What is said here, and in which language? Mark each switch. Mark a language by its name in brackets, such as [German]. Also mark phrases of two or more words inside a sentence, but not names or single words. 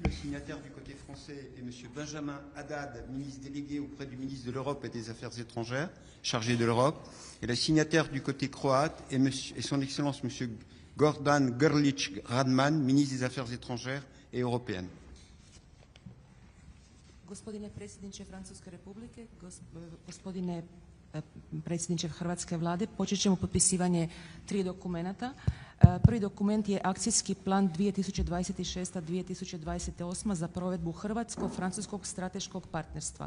[French] Le signataire du côté français est M. Benjamin Haddad, ministre délégué auprès du ministre de l'Europe et des Affaires étrangères, chargé de l'Europe. Et le signataire du côté croate est son Excellence M. Gordan Grlić Radman, ministre des Affaires étrangères et européennes. [Croatian] Gospodine predsjedniče Francuske republike, gospodine predsjedniče Hrvatske vlade, počet ćemo potpisivanje 3 dokumenta. Prvi dokument je akcijski plan 2026-2028 za provedbu hrvatsko-francuskog strateškog partnerstva.